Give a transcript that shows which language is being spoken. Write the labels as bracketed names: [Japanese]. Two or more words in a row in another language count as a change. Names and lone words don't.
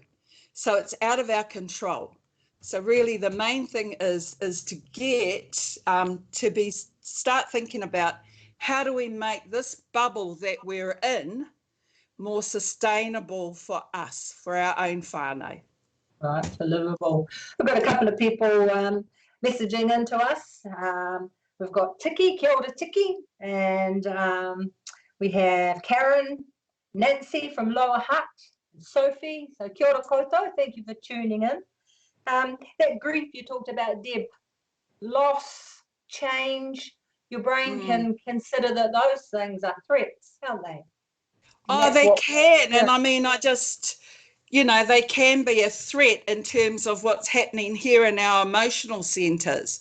[English] So it's out of our control. So really the main thing is to get start thinking about how do we make this bubble that we're in more sustainable for us, for our own whānau. Right, for livable. We've got a couple of people messaging into us. We've got Tiki, [Māori] kia ora [English] Tiki, and we have Karen, Nancy from Lower Hutt, Sophie, so [Māori] kia ora koutou, [English] thank you for tuning in. That grief you talked about, Deb, loss, change, your brain can consider that those things are threats, can't they? Oh, they can, and I mean, you know, they can be a threat in terms of what's happening here in our emotional centers.